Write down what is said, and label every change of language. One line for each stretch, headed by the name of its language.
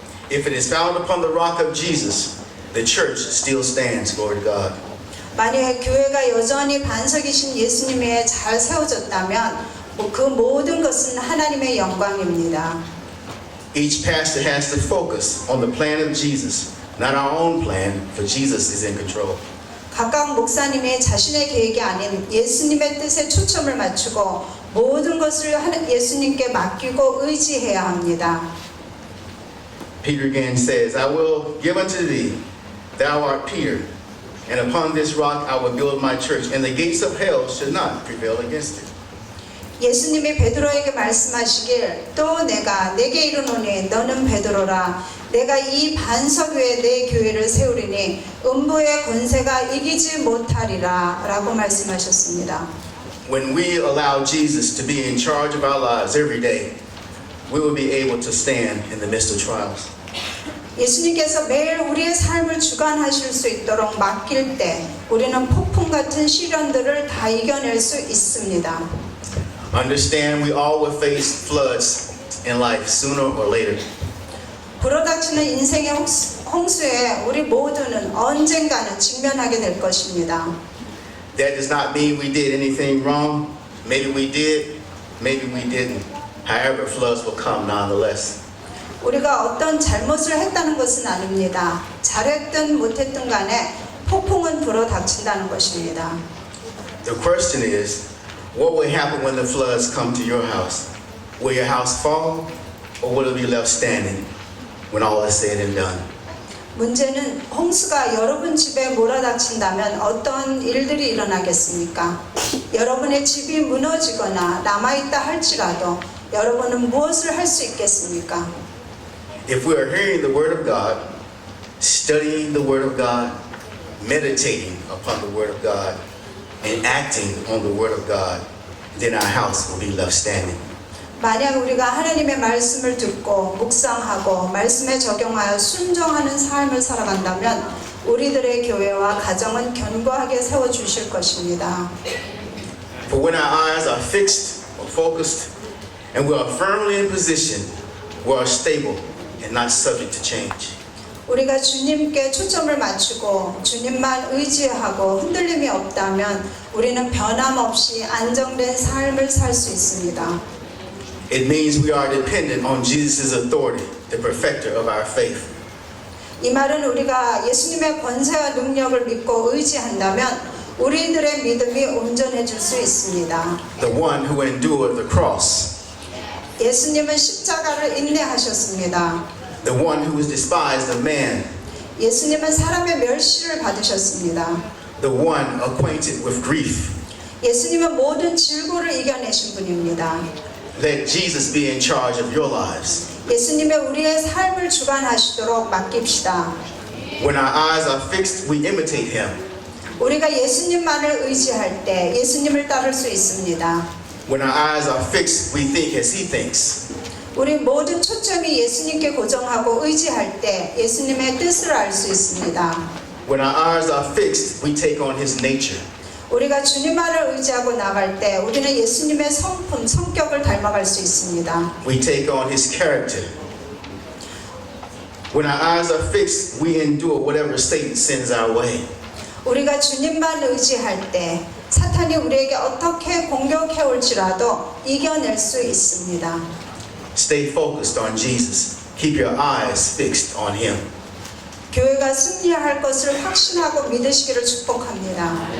English: If it is founded upon the rock of Jesus, the church still stands, glory to God.
Korean: 만약에 교회가 여전히 반석이신 예수님에 잘 세워졌다면 그 모든 것은 하나님의 영광입니다.
English: Each pastor has to focus on the plan of Jesus, not our own plan, for Jesus is in control.
Korean: 각각 목사님이 자신의 계획이 아닌 예수님의 뜻에 초점을 맞추고 모든 것을 예수님께 맡기고 의지해야 합니다.
English: Peter again says, I will give unto thee, thou art Peter, and upon this rock I will build my church, and the gates of hell shall not prevail against it.
Korean: 예수님이 베드로에게 말씀하시길 또 내가 내게 이르노니 너는 베드로라 내가 이 반석 위에 내 교회를 세우리니 음부의 권세가 이기지 못하리라 라고 말씀하셨습니다.
English: When we allow Jesus to be in charge of our lives every day, we will be able to stand in the midst of trials.
Korean: 예수님께서 매일 우리의 삶을 주관하실 수 있도록 맡길 때 우리는 폭풍 같은 시련들을 다 이겨낼 수 있습니다.
English: Understand we all will face floods in life sooner or later.
Korean: 불어닥치는 인생의 홍수에 우리 모두는 언젠가는 직면하게 될 것입니다.
English: That does not mean we did anything wrong. Maybe we did, maybe we didn't. However, floods will come nonetheless.
Korean: 우리가 어떤 잘못을 했다는 것은 아닙니다. 잘했든 못했든 간에 폭풍은 불어닥친다는 것입니다.
English: The question is, what will happen when the floods come to your house? Will your house fall, or will it be left standing when all is said and done?
Korean: 문제는 홍수가 여러분 집에 몰아닥친다면 어떤 일들이 일어나겠습니까? 여러분의 집이 무너지거나 남아있다 할지라도 여러분은 무엇을 할 수 있겠습니까?
English: If we are hearing the Word of God, studying the Word of God, meditating upon the Word of God, and acting on the Word of God, then our house will be left standing.
Korean: 만약 우리가 하나님의 말씀을 듣고 묵상하고 말씀에 적용하여 순종하는 삶을 살아간다면 우리들의 교회와 가정은 견고하게 세워주실 것입니다.
English: For when our eyes are fixed or focused, and we are firmly in position, we are stable and not subject to change.
Korean: 우리가 주님께 초점을 맞추고 주님만 의지하고 흔들림이 없다면 우리는 변함없이 안정된 삶을 살 수 있습니다.
English: It means we are dependent on Jesus' authority, the perfecter of our faith.
Korean: 이 말은 우리가 예수님의 권세와 능력을 믿고 의지한다면 우리들의 믿음이 온전해질 수 있습니다.
English: The one who endured the cross,
Korean: 예수님은 십자가를 인내하셨습니다.
English: the one who was despised of man,
Korean: 예수님은 사람의 멸시를 받으셨습니다.
English: the one acquainted with grief.
Korean: 예수님은 모든 질고를 이겨내신 분입니다.
English: Let Jesus be in charge of your lives.
Korean: 예수님의 우리의 삶을 주관하시도록 맡깁시다.
English: When our eyes are fixed, we imitate him.
Korean: 우리가 예수님만을 의지할 때 예수님을 따를 수 있습니다.
English: When our eyes are fixed, we think as he thinks.
Korean: 우리 모든 초점이 예수님께 고정하고 의지할 때 예수님의 뜻을 알 수 있습니다.
English: When our eyes are fixed, we take on his nature.
Korean: 우리가 주님만을 의지하고 나갈 때 우리는 예수님의 성품, 성격을 닮아갈 수 있습니다.
English: We take on his character. When our eyes are fixed, we endure whatever Satan sends our way.
Korean: 우리가 주님만 의지할 때 사탄이 우리에게 어떻게 공격해 올지라도 이겨낼 수 있습니다.
English: Stay focused on Jesus. Keep your eyes fixed on him.
Korean: 교회가 승리할 것을 확신하고 믿으시기를 축복합니다.